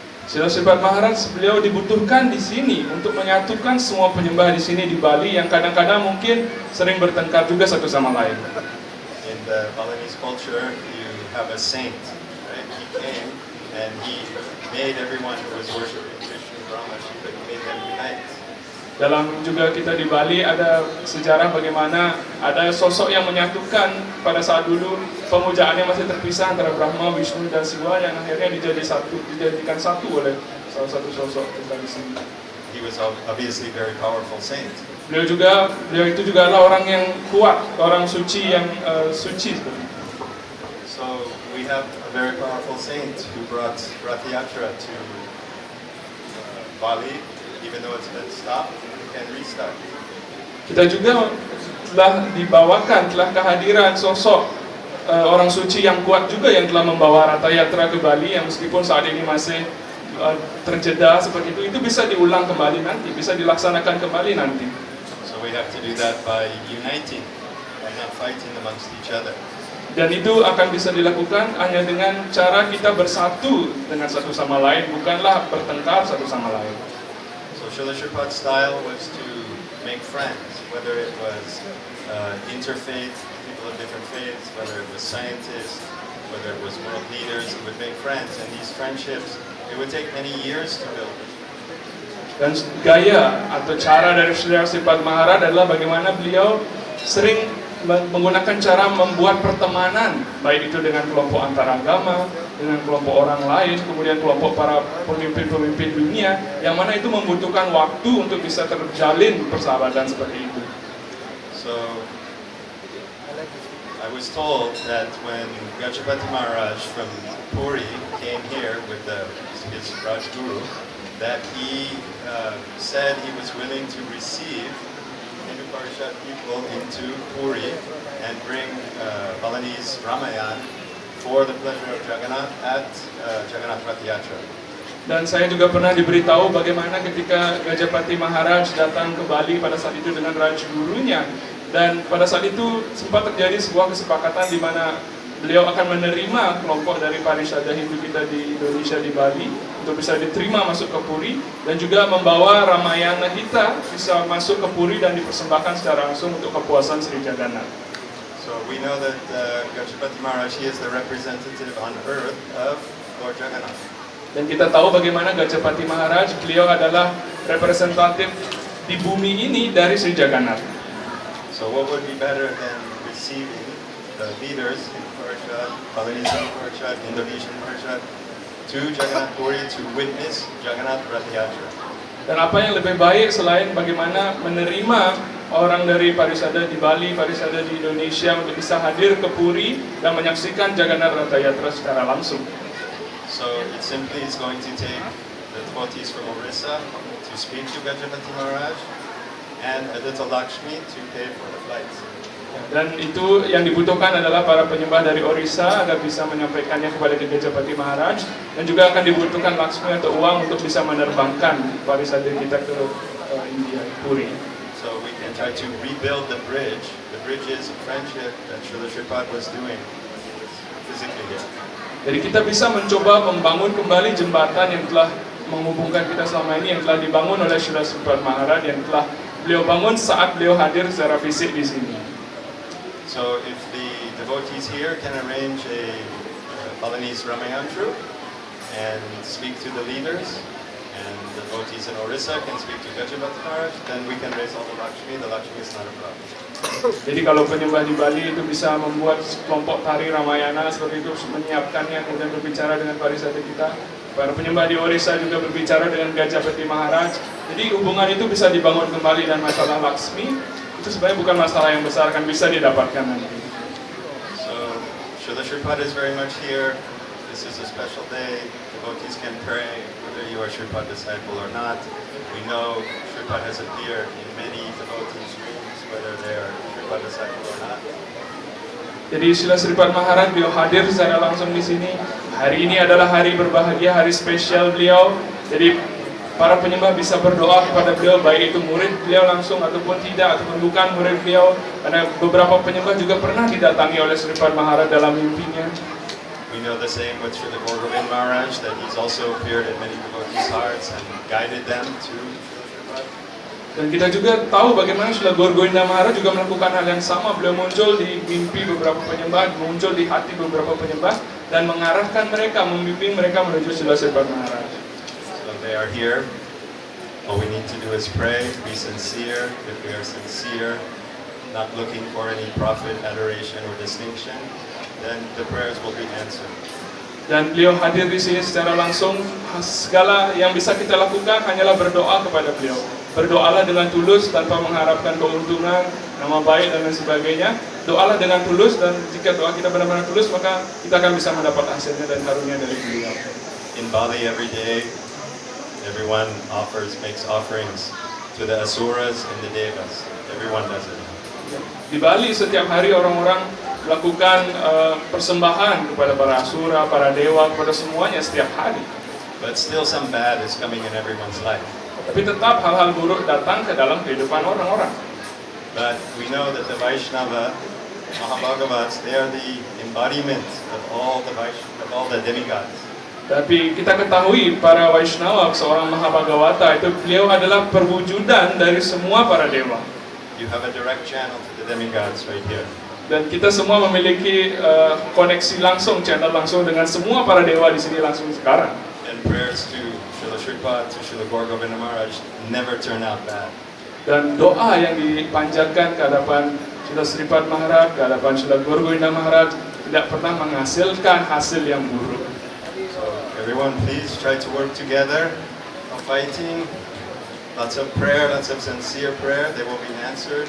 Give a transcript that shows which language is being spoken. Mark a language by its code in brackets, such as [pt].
[id] Srila Sripad Maharaj beliau dibutuhkan di sini untuk menyatukan semua penyembah di sini di Bali yang kadang-kadang mungkin sering bertengkar juga satu sama lain. [en] In the Balinese culture, you have a saint, right? He came and he made everyone who was worshiping Krishna, Brahma, Shiva, he made them unite. [id] Dalam juga kita di Bali ada sejarah bagaimana ada sosok yang menyatukan pada saat dulu pemujaannya masih terpisah antara Brahma, Vishnu dan Siwa yang akhirnya dijadikan satu oleh salah satu sosok kita di sini. [en] He was obviously a very powerful saint. [id] Beliau itu juga adalah orang yang kuat, orang suci yang suci. [en] So we have a very powerful saint who brought Rath Yatra to Bali. Even though it's been stopped, we can restart. [id] Kita juga telah kehadiran sosok orang suci yang kuat juga yang telah membawa Ratha Yatra ke Bali yang meskipun saat ini masih terjeda seperti itu bisa diulang kembali nanti, bisa dilaksanakan kembali nanti. [en] So we have to do that by uniting and not fighting amongst each other. [id] Dan itu akan bisa dilakukan hanya dengan cara kita bersatu dengan satu sama lain, bukanlah bertengkar satu sama lain. [en] So Srila Sripad's style was to make friends, whether it was interfaith, people of different faiths, whether it was scientists, whether it was world leaders, he would make friends, and these friendships, it would take many years to build. [id] Dan gaya atau cara dari Srila Sripad Maharaj adalah bagaimana beliau sering menggunakan cara membuat pertemanan, baik itu dengan kelompok antaragama, dengan kelompok orang lain, kemudian kelompok para pemimpin-pemimpin dunia, yang mana itu membutuhkan waktu untuk bisa terjalin persahabatan seperti itu. [en] So, I was told that when Gajapati Maharaj from Puri came here with his Rajguru, that he said he was willing to receive Hindu Parishad people into Puri and bring Balinese Ramayana for the pleasure of Jagannath at Jagannath Rath Yatra. [id] Dan saya juga pernah diberitahu bagaimana ketika Gajapati Maharaj datang ke Bali pada saat itu dengan Rajgurunya, Dan pada saat itu sempat terjadi sebuah kesepakatan di mana beliau akan menerima kelompok dari Parisada Hindu kita di Indonesia di Bali untuk bisa diterima masuk ke Puri, dan juga membawa Ramayana kita bisa masuk ke Puri dan dipersembahkan secara langsung untuk kepuasan Sri Jagannath. [en] So we know that Gajapati Maharaj, he is the representative on earth of Lord Jagannath. [id] Dan kita tahu bagaimana Gajapati Maharaj, beliau adalah representatif di bumi ini dari Sri Jagannath. [en] So what would be better than receiving the leaders in Parishad, Balinese Parishad, Indonesian Parishad, to Jagannath Puri to witness Jagannath Rath Yatra. [id] Dan apa yang lebih baik selain bagaimana menerima orang dari Parisada di Bali, Parisada di Indonesia untuk bisa hadir ke Puri dan menyaksikan Jagannath Rath Yatra secara langsung. [en] So it simply is going to take the devotees from Orissa to speak to Gajapati Maharaj and a little Lakshmi to pay for the flights. [id] Dan itu yang dibutuhkan adalah para penyembah dari Orissa agar bisa menyampaikannya kepada Gajapati Maharaj, dan juga akan dibutuhkan Lakshmi atau uang untuk bisa menerbangkan Parisada kita ke India, Puri. [en] So we can try to rebuild the bridge. The bridge is a friendship that Srila Sripad was doing physically here. [id] Jadi kita bisa mencoba membangun kembali jembatan yang telah menghubungkan kita selama ini, yang telah dibangun oleh Srila Sripad Maharaj, yang telah beliau bangun saat beliau hadir secara fisik di sini. [en] So if the devotees here can arrange a Balinese Ramayantru and speak to the leaders, and the devotees in Orissa can speak to Gajapati Maharaj, then we can raise all the Lakshmi. The Lakshmi is not a problem. [id] Jadi kalau penyembah di Bali itu bisa membuat kelompok tari Ramayana seperti itu, menyiapkannya, kemudian berbicara dengan Parisada kita. Para penyembah di Orissa juga berbicara dengan Gajapati Maharaj. Jadi hubungan itu bisa dibangun kembali, dan masalah Lakshmi itu sebenarnya bukan masalah yang besar, akan bisa didapatkan nanti. [en] So Srila Sripad is very much here. This is a special day. Devotees can pray whether you are Sripad disciple or not. We know Sripad has appeared in many devotees' dreams, whether they are Sripad disciple or not. [id] Jadi Srila Sripad Maharaj beliau hadir secara langsung di sini. Hari ini adalah hari berbahagia, hari spesial beliau. Jadi para penyembah bisa berdoa kepada beliau, baik itu murid beliau langsung ataupun tidak, ataupun bukan murid beliau. Karena beberapa penyembah juga pernah didatangi oleh Sripad Maharaj dalam mimpinya. [en] We know the same with Srila Gorgovind Maharaj, that he's also appeared in many devotees' hearts and guided them to Srila Sripad. [id] Dan kita juga tahu bagaimana Srila Gorgovinda Maharaj juga melakukan hal yang sama. Beliau muncul di mimpi beberapa penyembah, muncul di hati beberapa penyembah, dan mengarahkan mereka, membimbing mereka menuju Srila Sripad Maharaj. [en] So they are here. All we need to do is pray, be sincere. If we are sincere, not looking for any profit, adoration, or distinction, then the prayers will be answered. [id] Dan beliau hadir di sini secara langsung. Segala yang bisa kita lakukan hanyalah berdoa kepada beliau. Berdoalah dengan tulus tanpa mengharapkan keuntungan, nama baik dan lain sebagainya. Doalah dengan tulus, dan jika doa kita benar-benar tulus, maka kita akan bisa mendapat hasilnya dan karunia dari beliau. [en] In Bali, every day, everyone makes offerings to the asuras and the devas. Everyone does it. [id] Di Bali setiap hari orang-orang melakukan persembahan kepada para asura, para dewa, kepada semuanya setiap hari. [en] But still some bad is coming in everyone's life. [id] Tapi tetap hal-hal buruk datang ke dalam kehidupan orang-orang. [en] But we know that the Vaishnava, Mahabhagavats, they are the embodiment of all the demigods. [id] Tapi kita ketahui para Vaishnava, seorang Mahabhagavata itu beliau adalah perwujudan dari semua para dewa. [en] You have a direct channel to the demigods right here. [id] Dan kita semua memiliki koneksi langsung, channel langsung dengan semua para dewa di sini langsung sekarang. [en] And prayers to Srila Sripad, to Srila Gorgovinda Maharaj never turn out bad. [id] Dan doa yang dipanjatkan ke hadapan Srila Sripad Maharaj, ke hadapan Srila Gorgovinda Maharaj tidak pernah menghasilkan hasil yang buruk. [en] So everyone please try to work together, no fighting, lots of prayer, lots of sincere prayer, they will be answered.